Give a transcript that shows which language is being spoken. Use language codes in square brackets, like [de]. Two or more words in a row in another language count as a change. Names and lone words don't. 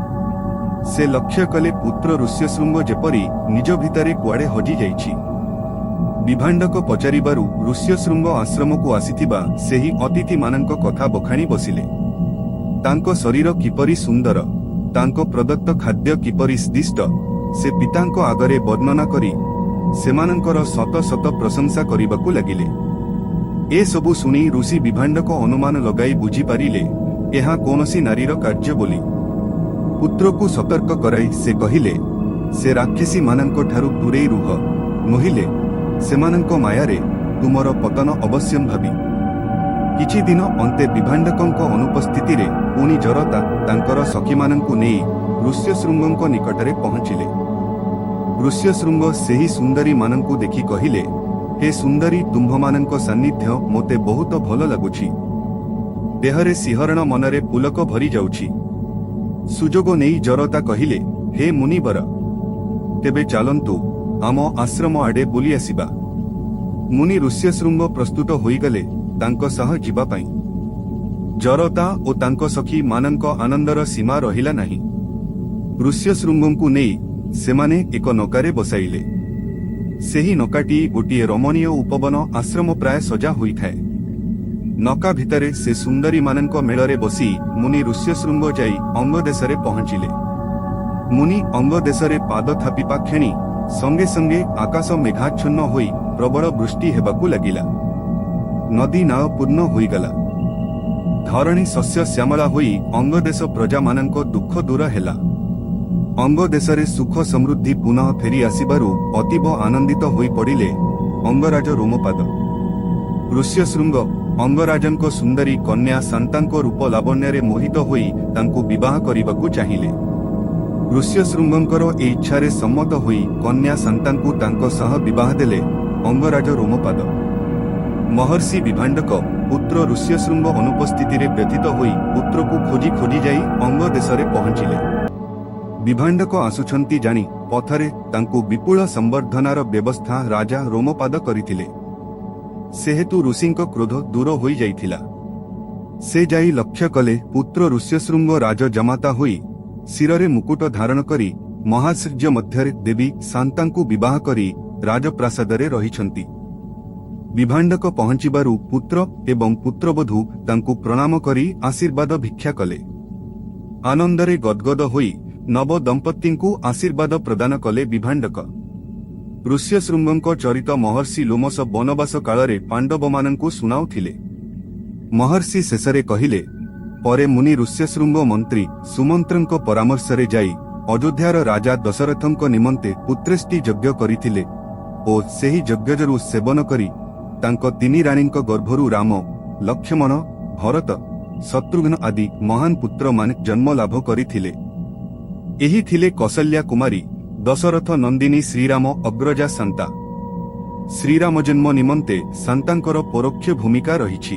[or] ସେ ଲକ୍ଷ୍ୟ କଲେ ପୁତ୍ର ଋଷ୍ୟଶୃଙ୍ଗ ଯେପରି ନିଜ ଭିତରେ କୁଆଡେ ହଜି ଯାଇଛି। ବିଭାଣ୍ଡକ ପଚାରିବାରୁ ଋଷ୍ୟଶୃଙ୍ଗ ଆଶ୍ରମକୁ ଆସିଥିବା ସେହି ଅତିଥି ମାନଙ୍କ କଥା ବଖାଣି ବସିଲେ। ତାଙ୍କ ଶରୀର କିପରି ସୁନ୍ଦର, ତାଙ୍କ ପ୍ରଦତ୍ତ ଖାଦ୍ୟ କିପରି ସ୍ୱାଦିଷ୍ଟ ସେ ପିତାଙ୍କ ଆଗରେ ବର୍ଣ୍ଣନା କରି ସେମାନଙ୍କର ଶତ ଶତ ପ୍ରଶଂସା କରିବାକୁ ଲାଗିଲେ। ଏ ସବୁ ଶୁଣି ଋଷି ବିଭାଣ୍ଡକ ଅନୁମାନ ଲଗାଇ ବୁଝି ପାରିଲେ ଏହା କୌଣସି ନାରୀର କାର୍ଯ୍ୟ ବୋଲି। ପୁତ୍ରକୁ ସତର୍କ କରାଇ ସେ କହିଲେ, ସେ ରାକ୍ଷସୀ ମାନଙ୍କ ଠାରୁ ଦୂରେଇ ରୁହ, ନହିଲେ ସେମାନଙ୍କ ମାୟାରେ ତୁମର ପତନ ଅବଶ୍ୟମ୍ ଭାବୀ। କିଛି ଦିନ ଅନ୍ତେ ବିଭାଣ୍ଡକଙ୍କ ଅନୁପସ୍ଥିତିରେ ପୁଣି ଜରତା ତାଙ୍କର ସଖୀମାନଙ୍କୁ ନେଇ ଋଷ୍ୟଶୃଙ୍ଗଙ୍କ ନିକଟରେ ପହଞ୍ଚିଲେ। ଋଷ୍ୟଶୃଙ୍ଗ ସେହି ସୁନ୍ଦରୀ ମାନଙ୍କୁ ଦେଖି କହିଲେ, ହେ ସୁନ୍ଦରୀ, ତୁମ୍ଭମାନଙ୍କ ସାନ୍ନିଧ୍ୟ ମୋତେ ବହୁତ ଭଲ ଲାଗୁଛି। ଦେହରେ ଶିହରଣ ମନରେ ପୁଲକ ଭରି ଯାଉଛି। ସୁଯୋଗ ନେଇ ଜରତା କହିଲେ, ହେ ମୁନିବର, ତେବେ ଚାଲନ୍ତୁ ଆମ ଆଶ୍ରମ ଆଡେ ବୁଲି ଆସିବା। ମୁନି ଋଷ୍ୟଶୃଙ୍ଗ ପ୍ରସ୍ତୁତ ହୋଇଗଲେ ତାଙ୍କ ସହ ଯିବା ପାଇଁ। ଜରତା ଓ ତାଙ୍କ ସଖୀ ମାନଙ୍କ ଆନନ୍ଦର ସୀମା ରହିଲା ନାହିଁ। ଋଷ୍ୟଶୃଙ୍ଗଙ୍କୁ ନେଇ ସେମାନେ ଏକ ନୌକାରେ ବସାଇଲେ। ସେହି ନୌକାଟି ଗୋଟିଏ ରମଣୀୟ ଉପବନ ଆଶ୍ରମ ପ୍ରାୟ ସଜା ହୋଇଥାଏ। ନୌକା ଭିତରେ ସେ ସୁନ୍ଦରୀ ମାନଙ୍କ ମେଳରେ ବସି ମୁନି ଋଷ୍ୟଶୃଙ୍ଗ ଯାଇ ଅଙ୍ଗଦେଶରେ ପହଞ୍ଚିଲେ। ମୁନି ଅଙ୍ଗଦେଶରେ ପାଦ ଥାପିବା କ୍ଷଣି ସଙ୍ଗେ ସଙ୍ଗେ ଆକାଶ ମେଘାଚ୍ଛନ୍ନ ହୋଇ ପ୍ରବଳ ବୃଷ୍ଟି ହେବାକୁ ଲାଗିଲା। ନଦୀ ନାଳ ପୂର୍ଣ୍ଣ ହୋଇଗଲା। ଧରଣୀ ଶସ୍ୟ ଶ୍ୟାମଳା ହୋଇ ଅଙ୍ଗଦେଶ ପ୍ରଜା ମାନଙ୍କ ଦୁଃଖ ଦୂର ହେଲା। ଅଙ୍ଗଦେଶରେ ସୁଖ ସମୃଦ୍ଧି ପୁନଃ ଫେରି ଆସିବାରୁ ଅତୀବ ଆନନ୍ଦିତ ହୋଇ ପଡିଲେ ଅଙ୍ଗରାଜ ରୋମପାଦ। ଋଷ୍ୟଶୃଙ୍ଗ ଅଙ୍ଗରାଜଙ୍କ ସୁନ୍ଦରୀ କନ୍ୟା ଶାନ୍ତାଙ୍କ ରୂପ ଲାବଣ୍ୟରେ ମୋହିତ ହୋଇ ତାଙ୍କୁ ବିବାହ କରିବାକୁ ଚାହିଁଲେ। ଋଷ୍ୟଶୃଙ୍ଗଙ୍କର ଏ ଇଚ୍ଛାରେ ସମ୍ମତ ହୋଇ କନ୍ୟା ଶାନ୍ତାଙ୍କୁ ତାଙ୍କ ସହ ବିବାହ ଦେଲେ ଅଙ୍ଗରାଜ ରୋମପାଦ। ମହର୍ଷି ବିଭାଣ୍ଡକ ପୁତ୍ର ଋଷ୍ୟଶୃଙ୍ଗ ଅନୁପସ୍ଥିତିରେ ବ୍ୟଥିତ ହୋଇ ପୁତ୍ରକୁ ଖୋଜି ଖୋଜି ଯାଇ ଅଙ୍ଗଦେଶରେ ପହଞ୍ଚିଲେ। ବିଭାଣ୍ଡକ ଆସୁଛନ୍ତି ଜାଣି ପଥରେ ତାଙ୍କୁ ବିପୁଳ ସମ୍ବର୍ଦ୍ଧନାର ବ୍ୟବସ୍ଥା ରାଜା ରୋମପାଦ କରିଥିଲେ। ସେହେତୁ ଋଷିଙ୍କ କ୍ରୋଧ ଦୂର ହୋଇ ଯାଇଥିଲା। ସେ ଯାଇ ଲକ୍ଷ୍ୟ କଲେ ପୁତ୍ର ଋଷ୍ୟଶୃଙ୍ଗ ରାଜ ଜାମାତା ହୋଇ ଶିରରେ ମୁକୁଟ ଧାରଣ କରି ମହାଶ୍ଚର୍ଯ୍ୟ ମଧ୍ୟରେ ଦେବୀ ଶାନ୍ତାଙ୍କୁ ବିବାହ କରି ରାଜପ୍ରାସାଦରେ ରହିଛନ୍ତି। ବିଭାଣ୍ଡକ ପହଞ୍ଚିବାରୁ ପୁତ୍ର ଏବଂ ପୁତ୍ରବଧୂ ତାଙ୍କୁ ପ୍ରଣାମ କରି ଆଶୀର୍ବାଦ ଭିକ୍ଷା କଲେ। ଆନନ୍ଦରେ ଗଦଗଦ ହୋଇ ନବ ଦମ୍ପତିଙ୍କୁ ଆଶୀର୍ବାଦ ପ୍ରଦାନ କଲେ ବିଭାଣ୍ଡକ। ଋଷ୍ୟଶୃଙ୍ଗଙ୍କ ଚରିତ ମହର୍ଷି ଲୋମଶ ବନବାସ କାଳରେ ପାଣ୍ଡବମାନଙ୍କୁ ଶୁଣାଉଥିଲେ। ମହର୍ଷି ଶେଷରେ କହିଲେ, ପରେ ମୁନି ଋଷ୍ୟଶୃଙ୍ଗ ମନ୍ତ୍ରୀ ସୁମନ୍ତ୍ରଙ୍କ ପରାମର୍ଶରେ ଯାଇ ଅଯୋଧ୍ୟାର ରାଜା ଦଶରଥଙ୍କ ନିମନ୍ତେ ପୁତ୍ରେଷ୍ଟି ଯଜ୍ଞ କରିଥିଲେ ଓ ସେହି ଯଜ୍ଞଚରୁ ସେବନ କରି ତାଙ୍କ 3 ରାଣୀଙ୍କ ଗର୍ଭରୁ ରାମ ଲକ୍ଷ୍ମଣ ଭରତ ଶତ୍ରୁଘ୍ନ ଆଦି ମହାନ ପୁତ୍ରମାନେ ଜନ୍ମ ଲାଭ କରିଥିଲେ। ଏହି ଥିଲେ କୌଶଲ୍ୟା କୁମାରୀ, ଦଶରଥ ନନ୍ଦିନୀ ଶ୍ରୀରାମ ଅଗ୍ରଜା ସାନ୍ତା। ଶ୍ରୀରାମ ଜନ୍ମ ନିମନ୍ତେ ସାନ୍ତାଙ୍କର ପରୋକ୍ଷ ଭୂମିକା ରହିଛି।